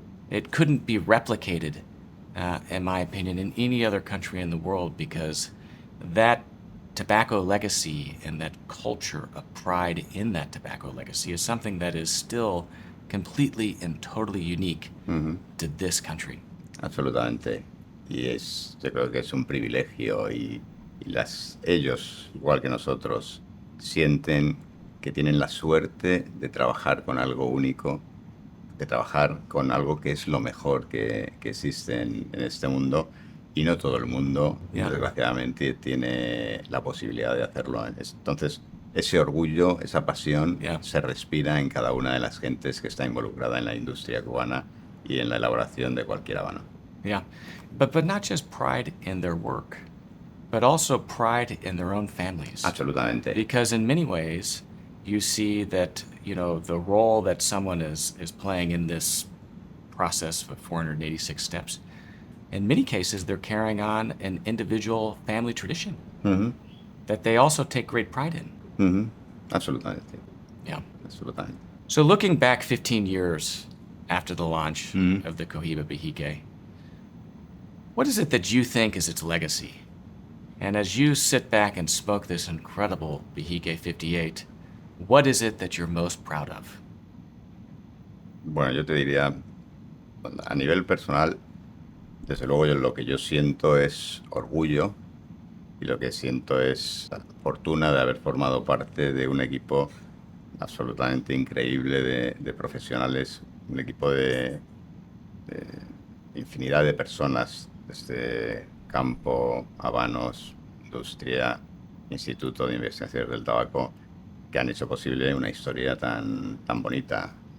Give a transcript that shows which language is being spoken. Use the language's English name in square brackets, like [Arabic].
[English] It couldn't be replicated, in my opinion, in any other country in the world, because that tobacco legacy and that culture of pride in that tobacco legacy is something that is still completely and totally unique to this country. [Spanish] Absolutamente. Y yo creo que es un privilegio y ellos, igual que nosotros, sienten que tienen la suerte de trabajar con algo único, de trabajar con algo que es lo mejor que existe en este mundo, y no todo el mundo, desgraciadamente, tiene la posibilidad de hacerlo. Entonces, ese orgullo, esa pasión, se respira en cada una de las gentes que está involucrada en la industria cubana y en la elaboración de cualquier habano. [English] Yeah, but not just pride in their work, but also pride in their own families. [Spanish] Absolutamente. [English] Because in many ways, you see that, the role that someone is playing in this process of 486 steps, in many cases, they're carrying on an individual family tradition that they also take great pride in. [Spanish] Absolutamente. [English] Yeah. [Spanish] Absolutamente. [English] So looking back 15 years after the launch of the Cohiba Bihique, what is it that you think is its legacy? And as you sit back and smoke this incredible Bihique 58, what is it that you're most proud of? [Spanish] Bueno, yo te diría, a nivel personal, desde luego lo que yo siento es orgullo y lo que siento es la fortuna de haber formado parte de un equipo absolutamente increíble de profesionales, un equipo de infinidad de personas, desde campo, habanos, industria, Instituto de Investigaciones del Tabaco, que han hecho posible una historia tan bonita.